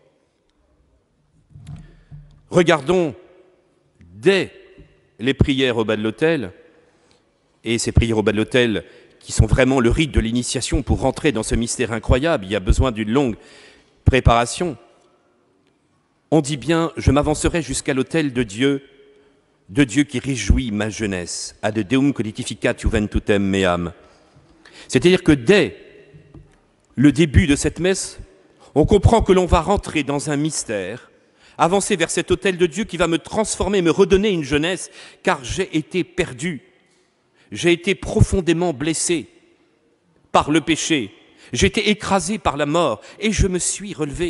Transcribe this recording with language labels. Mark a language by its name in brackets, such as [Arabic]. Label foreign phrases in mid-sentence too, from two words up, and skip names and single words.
[French] Regardons dès les prières au bas de l'autel, et ces prières au bas de l'autel qui sont vraiment le rite de l'initiation pour rentrer dans ce mystère incroyable, il y a besoin d'une longue préparation. On dit bien, je m'avancerai jusqu'à l'autel de Dieu qui réjouit ma jeunesse, [Latin] ad Deum codificat juventutem meam. [French] C'est-à-dire que dès le début de cette messe, on comprend que l'on va rentrer dans un mystère, avancer vers cet autel de Dieu qui va me transformer, me redonner une jeunesse, car j'ai été perdu, j'ai été profondément blessé par le péché, j'ai été écrasé par la mort et je me suis relevé.